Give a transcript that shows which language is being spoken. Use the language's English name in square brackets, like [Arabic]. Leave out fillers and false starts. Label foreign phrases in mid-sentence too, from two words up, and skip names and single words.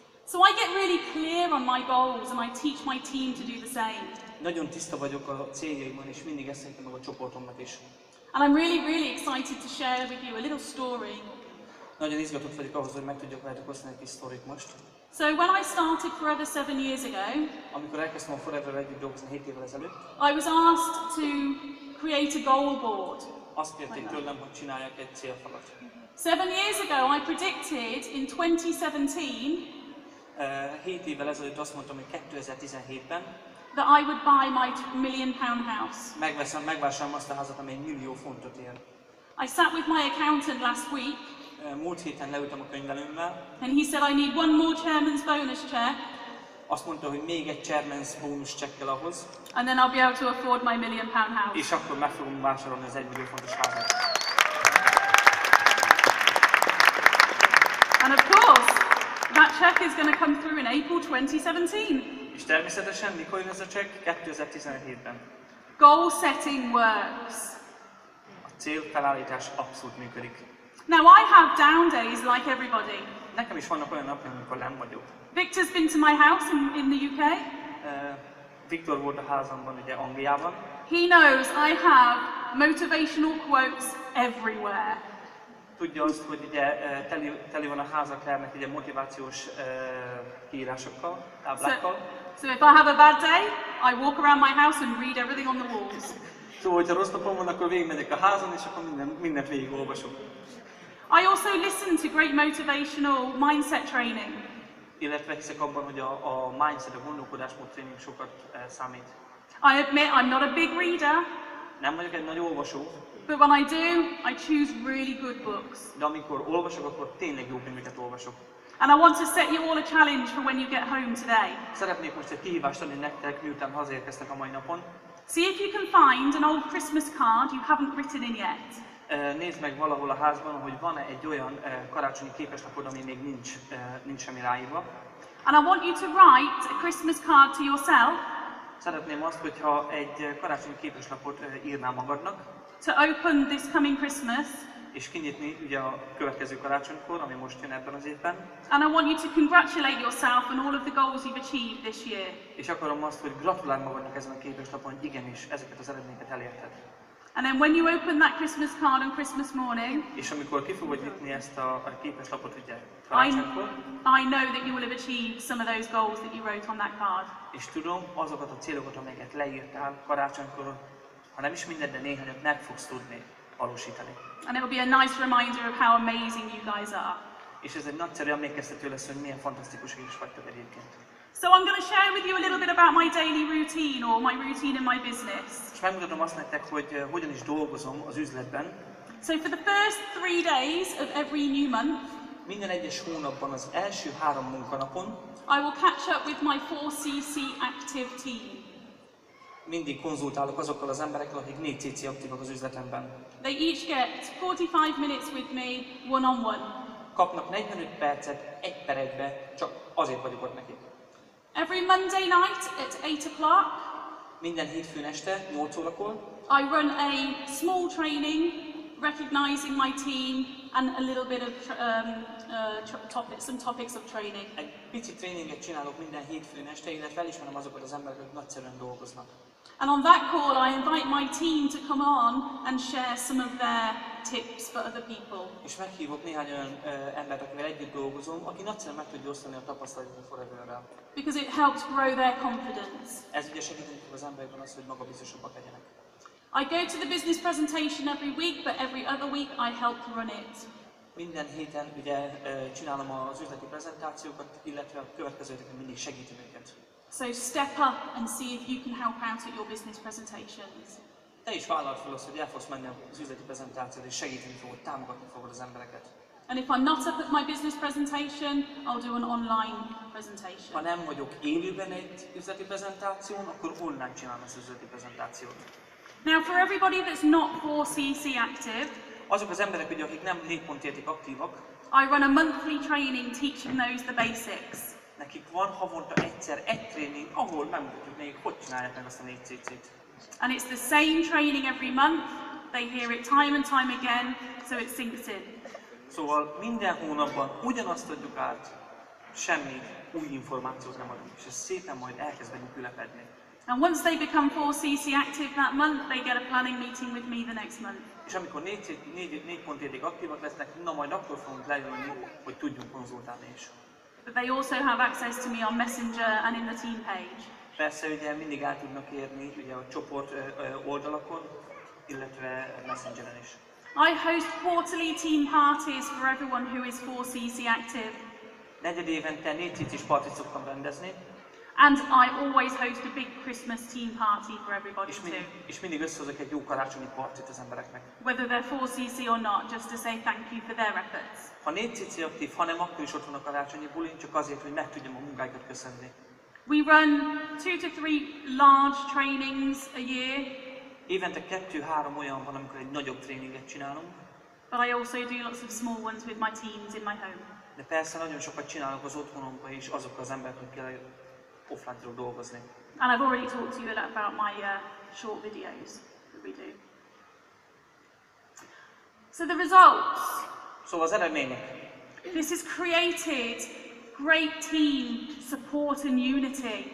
[English] So I get really clear on my goals and I teach my team to do the same. [Hungarian] Nagyon tiszta vagyok a céljaimon, és mindig ezt szerintem meg a csoportomnak is. [English] And I'm really excited to share with you a little story. [Hungarian] Nagyon izgatott vagyok ahhoz, hogy meg tudjak veletek osztani egy kis sztorit most. [English] So when I started Forever 7 years ago, [Hungarian] Amikor elkezdtem a Forever-rel együtt dolgozni 7 évvel ezelőtt, [English] I was asked to create a goal board. [Hungarian] azt kérték tőlem, hogy csináljak egy célfalat. [English] 7 years ago I predicted in 2017 [Hungarian] 7 évvel ezelőtt azt mondtam, hogy 2017-ben [English] that I would buy my £1 million house. [Hungarian] megvásárolom azt a házat, amely 1 millió fontot ér. [English] I sat with my accountant last week [Hungarian] Múlt héten leültem a könyvelőmmel, [English] and he said I need one more chairman's bonus check [Hungarian] azt mondta, hogy még egy chairman's bónusz csekkel ahhoz, [English] and then I'll be able to afford my £1 million house. [Hungarian] és akkor meg fogom vásárolni az 1 millió fontos házat. [English] And of course, that check is going to come through in April 2017. [Hungarian] És természetesen mikor jön ez a csekk? 2017-ben. [English] Goal setting works. [Hungarian] A célfelállítás abszolút működik. [English] Now I have down days like everybody. [Hungarian] Nekem is vannak olyan napjaim, amikor nem vagyok. [English] Victor's been to my house in the UK. [Hungarian] Viktor volt a házamban, ugye Angliában. [English] He knows I have motivational quotes everywhere. [Hungarian] Tudja azt, hogy ugye teli van a háza Claire-nek ugye motivációs kiírásokkal, táblákkal. [English] So if I have a bad day, I walk around my house and read everything on the walls. [Hungarian] Szóval, hogyha rossz napom van, akkor végigmegyek a házon, és akkor mindent végigolvasok. [English] I also listen to great motivational mindset training. [Hungarian] Illetve hiszek abban, hogy a mindset, a gondolkodásmód tréning sokat számít. [English] I admit I'm not a big reader, [Hungarian] Nem vagyok egy nagy olvasó, [English] but when I do, I choose really good books. [Hungarian] de amikor olvasok, akkor tényleg jó könyveket olvasok. [English] And I want to set you all a challenge for when you get home today. [Hungarian] Szeretnék most egy kihívást adni nektek, miután hazaérkeztek a mai napon. [English] See if you can find an old Christmas card you haven't written in yet. [Hungarian] Nézd meg valahol a házban, hogy van-e egy olyan karácsonyi képeslapod, ami még nincs semmi ráírva. [English] And I want you to write a Christmas card to yourself [Hungarian] Szeretném azt, hogyha egy karácsonyi képeslapot írnál magadnak, [English] to open this coming Christmas. [Hungarian] és kinyitni ugye a következő karácsonykor, ami most jön ebben az évben. [English] And I want you to congratulate yourself on all of the goals you've achieved this year. [Hungarian] És akarom azt, hogy gratulálj magadnak ezen a képeslapon, hogy igenis ezeket az eredményeket elérted. [English] And then when you open that Christmas card on Christmas morning, [Hungarian] És amikor ki fogod nyitni ezt a képeslapot ugye [English] I [Hungarian] karácsonykor, [English] know that you will have achieved some of those goals that you wrote on that card. [Hungarian] és tudom, azokat a célokat, amelyeket leírtál karácsonykor, ha nem is mindent, de néhányat meg fogsz tudni valósítani. [English] And it will be a nice reminder of how amazing you guys are. [Hungarian] És ez egy nagyszerű emlékeztető lesz, hogy milyen fantasztikusak is vagytok egyébként. [English] So I'm going to share with you a little bit about my daily routine or my routine in my business. [Hungarian] És megmutatom azt nektek, hogy hogyan is dolgozom az üzletben. [English] So for the first 3 days of every new month, [Hungarian] Minden egyes hónapban, az első 3 munkanapon [English] I will catch up with my 4CC active team. [Hungarian] mindig konzultálok azokkal az emberekkel, akik 4CC aktívak az üzletemben. [English] They each get 45 minutes with me, one-on-one. [Hungarian] Kapnak 45 percet, 1 per 1-be, csak azért vagyok ott nekik. [English] Every Monday night at 8 o'clock, [Hungarian] Minden hétfőn este, 8 órakor [English] I run a small training, recognizing my team and a little bit of some topics of training. [Hungarian] egy pici tréninget csinálok minden hétfőn este, illetve elismerem azokat az embereket, akik nagyszerűen dolgoznak. [English] And on that call, I invite my team to come on and share some of their tips for other people. [Hungarian] És meghívok néhány olyan embert, akivel együtt dolgozom, aki nagyszerűen meg tudja osztani a tapasztalatot a Forever-rel. [English] Because it helps grow their confidence. [Hungarian] Ez ugye segíteni fog az emberekben az, hogy magabiztosabbak legyenek. [English] I go to the business presentation every week, but every other week I help run it. [Hungarian] Minden héten ugye csinálom az üzleti prezentációkat, illetve a következő héten mindig segítem őket. [English] So step up and see if you can help out at your business presentations. [Hungarian] Te is vállald fel azt, hogy el fogsz menni az üzleti prezentációra, és segíteni fogod, támogatni fogod az embereket. [English] And if I'm not up at my business presentation, I'll do an online [Hungarian] Ha [English] presentation. [Hungarian] nem vagyok élőben egy üzleti prezentáción, akkor online csinálom ezt az üzleti prezentációt. [English] Now for everybody that's not 4CC active, [Hungarian] Azok az emberek, ugye, akik nem 4 pont érték aktívak, [English] I run a monthly training teaching those the basics. [Hungarian] nekik van havonta egyszer egy tréning, ahol megmutatjuk nekik, hogy csinálják meg azt a 4CC-t. [English] And it's the same training every month. They hear it time and time again, so it sinks in. [Hungarian] Szóval minden hónapban ugyanazt adjuk át, semmi új információt nem adunk, és ez szépen majd elkezd bennük ülepedni. [English] And once they become 4cc active that month, they get a planning meeting with me the next month. [Hungarian] És amikor 4 pont érték aktívak lesznek, na majd akkor fogunk leülni, hogy tudjunk konzultálni is. [English] But they also have access to me on Messenger and in the team page. [Hungarian] Persze ugye mindig el tudnak érni ugye a csoport oldalakon, illetve Messengeren is. [English] I host quarterly team parties for everyone who is 4cc active. [Hungarian] Negyed évente 4cc-s partit szoktam rendezni, [English] And I always host a big Christmas team party for everybody too. [Hungarian] és mindig összehozok egy jó karácsonyi partit az embereknek. [English] Whether they're 4cc or not, just to say thank you for their efforts. [Hungarian] Ha 4cc aktív, hanem akkor is ott van a karácsonyi bulin, csak azért, hogy meg tudjam a munkáikat köszönni. [English] We run 2 to 3 large trainings a year, [Hungarian] Évente 2-3 olyan van, amikor egy nagyobb tréninget csinálunk, [English] but I also do lots of small ones with my teams in my home. [Hungarian] de persze nagyon sokat csinálok az otthonomban is azokkal az emberekkel offline tudok dolgozni. [English] And I've already talked to you about my short videos that we do. So the results. [Hungarian] Szóval az eredmények. [English] This has created great team support and unity.